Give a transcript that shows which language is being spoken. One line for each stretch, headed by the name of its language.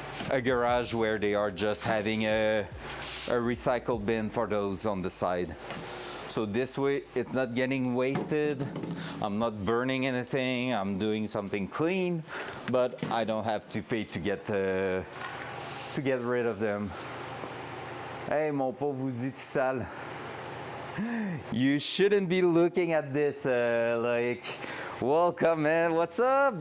English: a garage where they are just having a recycle bin for those on the side. So this way it's not getting wasted, I'm not burning anything, I'm doing something clean, but I don't have to pay to get rid of them.
French: Hey mon pauvre Woody tout sale.
English: You shouldn't be looking at this like, welcome man, what's up?